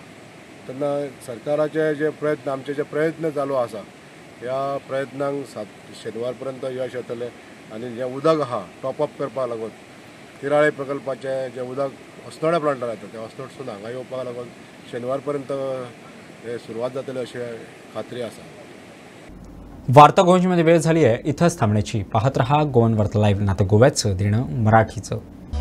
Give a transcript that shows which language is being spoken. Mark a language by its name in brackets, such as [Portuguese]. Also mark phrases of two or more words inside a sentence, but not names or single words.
[Konkani] तेन्ना सरकाराचे जे प्रयत्न आमचे जे प्रयत्न चालू आसा ह्या प्रयत्नांक शेनवार पर्यंत यश येतलें आनी जें उदक आहा टॉपअप करपाक लागून तिराळे प्रकल्पाचें जें उदक अस्नोड्या प्लांटार येता तें अस्नोडसून हांगा येवपाक लागून शेनवार पर्यंत हे सुरवात जातली अशी खात्री आसा. [Marathi] वार्ता गोंयमध्ये वेळ झाली आहे. इथंच थांबण्याची. पाहत रहा गोवन वार्ता लाईव्ह. नातं गोव्याचं देणं मराठीचं.